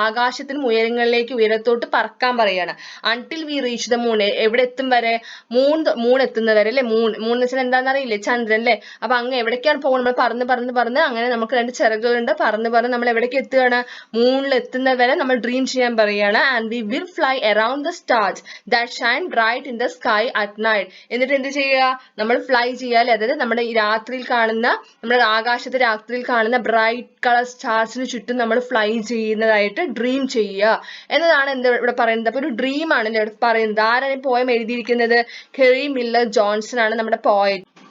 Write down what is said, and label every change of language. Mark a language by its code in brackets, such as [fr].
[ml] ആകാശത്തിന് ഉയരത്തോട്ട് പറക്കാൻ പറയാണ്. [en] Until we reach the moon. [ml] എവിടെ എത്തും വരെ? മൂൺ എത്തുന്നവരെ അല്ലെ. മൂൺ എന്ന് വെച്ചാൽ എന്താണെന്ന് അറിയില്ലേ? ചന്ദ്രൻ അല്ലെ. അപ്പൊ അങ്ങ് എവിടേക്കാണ് പോകുന്നത്? നമ്മൾ പറന്ന് അങ്ങനെ നമുക്ക് 2 ചിറകുകളുണ്ട്. പറന്ന് നമ്മൾ എവിടേക്ക് എത്തുകയാണ്? മൂണിൽ എത്തുന്നവരെ നമ്മൾ ഡ്രീം ചെയ്യാൻ പറയാണ്. [en] And we will fly around the stars that shine bright in the sky at night. [ml] എന്നിട്ട് എന്ത് ചെയ്യുക? നമ്മൾ ഫ്ലൈ ചെയ്യാല്ലേ, അതായത് നമ്മുടെ ഈ നമ്മുടെ ആകാശത്തെ രാത്രിയിൽ കാണുന്ന ബ്രൈറ്റ് കളർ സ്റ്റാർസിന് ചുറ്റും നമ്മൾ ഫ്ലൈ ചെയ്യുന്നതായിട്ട് ഡ്രീം ചെയ്യുക എന്നതാണ് ഇവിടെ പറയുന്നത്. അപ്പൊ ഒരു ഡ്രീം ആണ് ഇവിടെ പറയുന്നത്. ആരാണ് പോയം എഴുതിയിരിക്കുന്നത്? കെറി മില്ലർ ജോൺസൺ ആണ് നമ്മുടെ പോയറ്റ്.